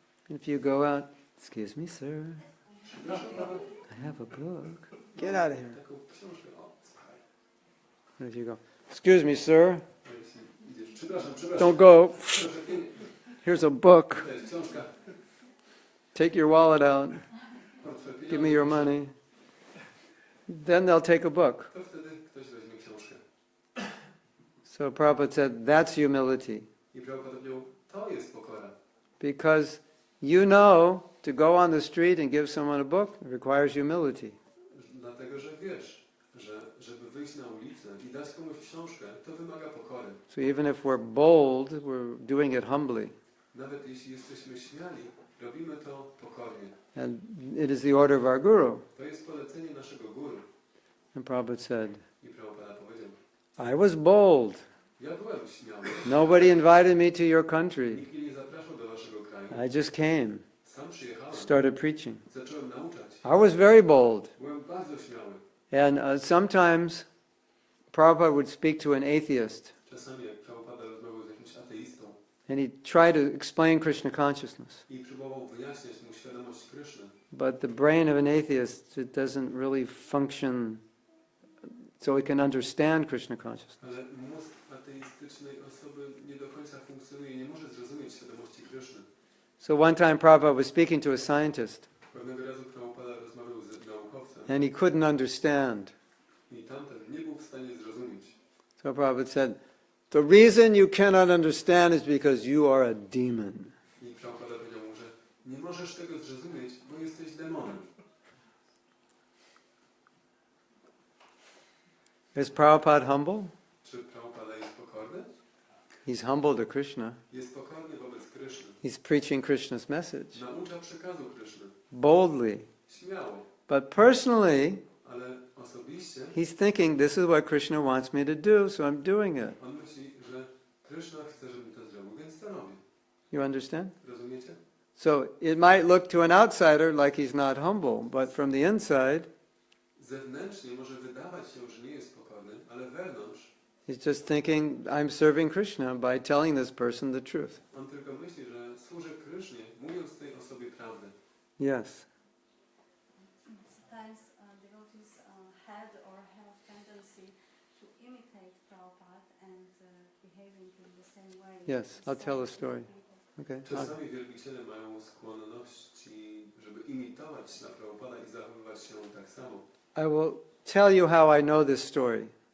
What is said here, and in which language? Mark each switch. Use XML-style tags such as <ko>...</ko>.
<en>If you go out, excuse me, sir, I have a book. Get out of here.</en> <pl>Taką książkę, o, słuchaj.</pl> <en>And if you go, excuse me, sir,</en> <pl>A jeśli idziesz, przepraszam,</pl> <en>don't go.</en> <pl>proszę,</pl> <en>Here's a book.</en> <pl>to jest książka,</pl> <en>Take your wallet out.</en> <pl>portfel</pl> <en>Give me your</en> <pl>pieniądze,</pl> <en>money. Then they'll take a book.</en> <pl>to wtedy ktoś weźmie książkę.</pl> <en>So Prabhupada said, that's humility.</en> <pl>I Prabhupada powiedział, to jest pokora.</pl> <en>Because you know to go on the street and give someone a book requires humility.</en> <pl>Dlatego, że wiesz, że żeby wyjść na ulicę i dać komuś książkę, to wymaga pokory.</pl> <en>So even if we're bold, we're doing it humbly.</en> <pl>Nawet jeśli jesteśmy śmiali, robimy to pokornie.</pl> <en>And it is the order of our guru.</en> <pl>To jest polecenie naszego guru.</pl> <en>And Prabhupada said,</en> <pl>I Prabhupada powiedział,</pl> <en>I was bold.</en> <pl>ja byłem śmiały.</pl> <en>Nobody invited me to your country.</en> <pl>Nikt mnie nie zapraszał do waszego kraju.</pl> <en>I just came,</en> <pl>Sam przyjechałem.</pl> <en>started preaching.</en> <pl>Zacząłem nauczać.</pl> <en>I was very bold.</en> <pl>Byłem bardzo śmiały.</pl> <en>And sometimes Prabhupada would speak to an atheist.</en> <pl>Czasami jak Prabhupada rozmawiał z jakimś ateistą</pl> <en>And he'd try to explain Krishna consciousness.</en> <pl>i próbował wyjaśniać mu świadomość Kryszny,</pl> <en>But the brain of an atheist, it doesn't really function so it can understand Krishna consciousness.</en> <pl>ale mózg ateistycznej osoby nie do końca funkcjonuje i nie może zrozumieć świadomości Kryszny.</pl> <en>So one time Prabhupada was speaking to a scientist,</en> <pl>Pewnego razu Prabhupada rozmawiał z naukowcem</pl> <en>and he couldn't understand.</en> <pl>i tamten nie był w stanie zrozumieć.</pl> <en>So Prabhupada said, the reason you cannot understand is because you are a demon.</en> <pl>I Prabhupada powiedział mu, że nie możesz tego zrozumieć, bo jesteś demonem.</pl> <en>Is Prabhupada humble?</en> <pl>Czy Prabhupada jest pokorny?</pl> <en>He's humble to Krishna.</en> <pl>Jest pokorny wobec Kryszny.</pl> <en>He's preaching Krishna's message</en> <pl>Naucza przekazu Kryszny.</pl> <en>boldly.</en> <pl>Śmiało.</pl> <en>But personally,</en> <pl>Ale osobiście</pl> <en>he's thinking, this is what Krishna wants me to do, so I'm doing it.</en> <pl>on myśli, że Kryszna chce, żebym to zrobił, więc to robię.</pl> <en>You understand?</en> <pl>Rozumiecie?</pl> <en>So it might look to an outsider like he's not humble, but from the inside,</en> <pl>Zewnętrznie może wydawać się, że nie jest pokorny, ale wewnątrz</pl> <en>he's just thinking, I'm serving Krishna by telling this person the truth.</en> <pl>on tylko myśli, że służy Krysznie, mówiąc tej osobie prawdę.</pl> <en>Yes. Sometimes devotees had or have tendency to imitate Prabhupada and behaving in the same way. Yes, I'll tell a story. Okay.</en> <pl>Czasami wielbiciele mają skłonności, żeby imitować śla Prabhupada i zachowywać się tak samo.</pl> <en>I will tell you how I know this story.</en>